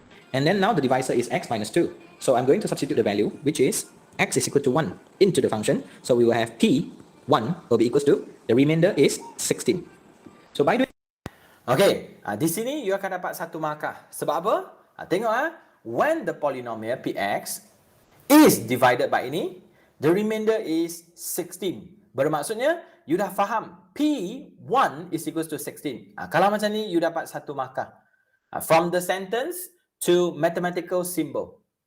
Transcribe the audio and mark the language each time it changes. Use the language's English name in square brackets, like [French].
[English] And then now the divisor is x minus 2. So I'm going to substitute the value, which is x is equal to 1 into the function. So we will have p1 will be equals to, the remainder is 16. So by doing... [Malay] Okay, di sini you akan dapat satu markah. Sebab apa? Tengok [English] when the polynomial px is divided by ini, the remainder is 16. [Malay] Bermaksudnya, [English] you [Malay] dah faham [English] p1 is equals to 16. [Malay] Kalau macam ni, you dapat satu markah. [English] From the sentence to mathematical symbol.